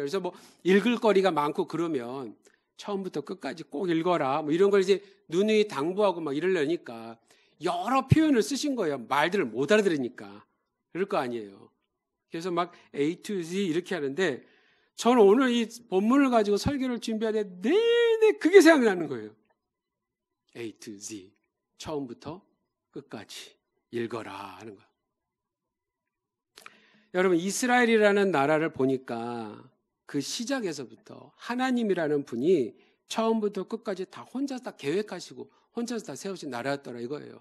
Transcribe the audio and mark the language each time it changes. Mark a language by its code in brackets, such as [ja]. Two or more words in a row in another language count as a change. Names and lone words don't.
[ko] 그래서 뭐 읽을 거리가 많고 그러면 처음부터 끝까지 꼭 읽어라 뭐 이런 걸 이제 누누이 당부하고 막 이러려니까 여러 표현을 쓰신 거예요. 말들을 못 알아들으니까. 그럴 거 아니에요. 그래서 막 [en] A to Z [ko] 이렇게 하는데 저는 오늘 이 본문을 가지고 설교를 준비하는데 내내 그게 생각나는 거예요. [en] A to Z. [ko] 처음부터 끝까지 읽어라 하는 거예요. 여러분 이스라엘이라는 나라를 보니까 그 시작에서부터 하나님이라는 분이 처음부터 끝까지 다 혼자서 다 계획하시고 혼자서 다 세우신 나라였더라 이거예요.